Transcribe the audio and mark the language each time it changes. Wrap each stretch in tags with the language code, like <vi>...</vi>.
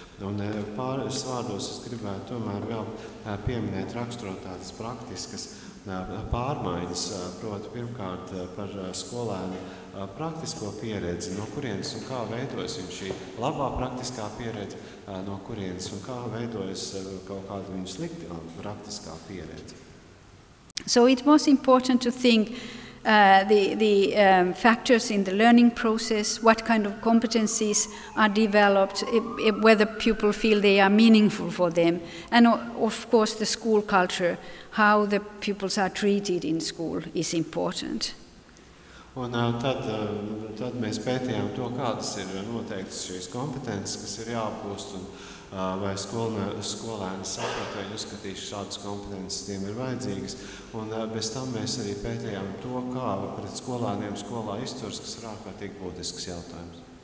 <lv>Un pāris vārdos es gribētu tomēr vēl pieminēt raksturot tādas praktiskas pārmaiņas, proti pirmkārt par skolēnu praktisko pieredzi, no kurienes un kā veidojas viņa šī labā praktiskā pieredze, no kurienes un kā veidojas kaut kāda viņa sliktā praktiskā pieredze.</lv> <en>So it was important to think the factors in the learning process, what kind of competencies are developed, whether people feel they are meaningful for them, and of course the school culture, how the pupils are treated in school is important.</en> <lv>Un tad mēs pētījām to, kādas ir noteiktas šīs kompetences, kas ir jāapgūst, un vai skolēni saprat, vai uzskatīs šādas kompetences tiem ir vajadzīgas. Un bez tam mēs arī pētījām to, kā pret skolēniem skolā izturas, kas ir ārkārtīgi būtisks jautājums.</lv>